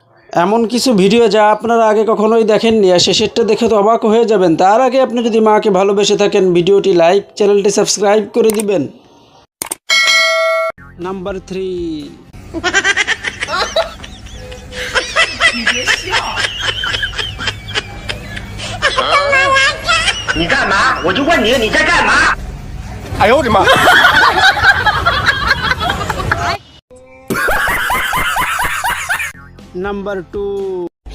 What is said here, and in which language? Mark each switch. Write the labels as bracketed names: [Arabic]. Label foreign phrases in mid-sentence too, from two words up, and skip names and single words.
[Bangla] এমন কিছু ভিডিও যা আপনারা আগে কখনোই দেখেননি, আর শেষেরটা দেখে তো অবাক হয়ে যাবেন। তার আগে আপনি যদি মাকে ভালোবেসে থাকেন, ভিডিওটি লাইক, চ্যানেলটি সাবস্ক্রাইব করে দিবেন। নাম্বার 3। [Chinese] 你干嘛？我就问你，你在干嘛？哎呦我的妈 [Bangla] নাম্বার 2。